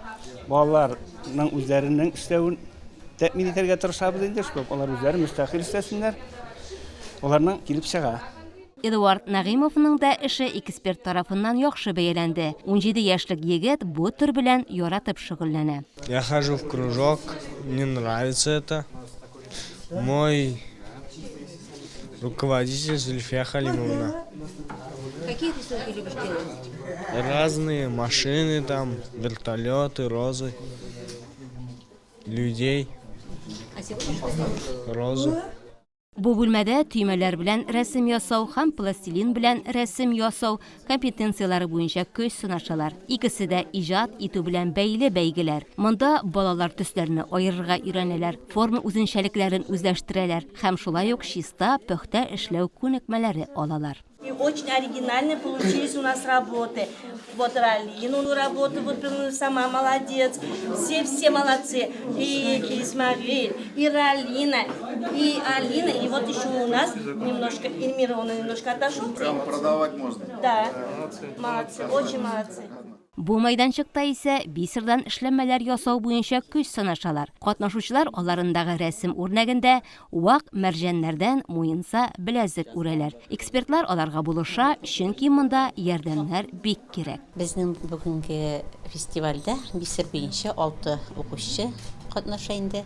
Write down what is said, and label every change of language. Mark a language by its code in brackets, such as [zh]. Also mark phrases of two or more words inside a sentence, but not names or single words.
[tt] Балаларның үзләренең эшләвен тәэмин итәргә тырышабыз инде, шул алар үзләре мөстәкыйль эшләсеннәр. Аларның килеп чыга. Эдуард Нагыймовның да эше эксперт тарафыннан яхшы бәяләнде. 17 яшьлек егет бу төр белән яратып шөгыльләнә. [ru] Я хожу в кружок, мне нравится это. Мой руководитель Зульфия Халимовна. Какие рисунки любишь делать? Разные машины там, вертолеты, розы, людей, розу. [tt] Бу бүлмәдә төймәләр белән рәсем ясау һәм пластилин белән рәсем ясау компетенциялары буенча көч сынашалар. Икесе дә иҗат итү белән бәйле бәйгеләр. Монда балалар төсләрне аерырга өйрәнәләр, форма үзенчәлекләрен үзләштерәләр һәм шулай ук чиста, пөхтә эшләү күнекмәләре алалар. [ru] И очень оригинальные получились у нас работы. Вот Ралину работу выполнила сама, молодец. Все молодцы. И Исмаиль, и Ралина, и Алина. И вот еще у нас немножко, Эльмира, он немножко отошел. Прям продавать можно. Да, молодцы, очень молодцы. [tt] Бу майданчыкта исә бисердан эшләнмәләр ясау буенча көч сынашалар. Катнашучылар аларындагы рәсем үрнәгендә вак мәрҗәннәрдән муенса беләзек үрәләр. Экспертлар аларга булыша, чөнки монда ярдәмнәр бик кирәк. Безнең бүгенге фестивальдә бисер буенча 6 укучы катнаша инде.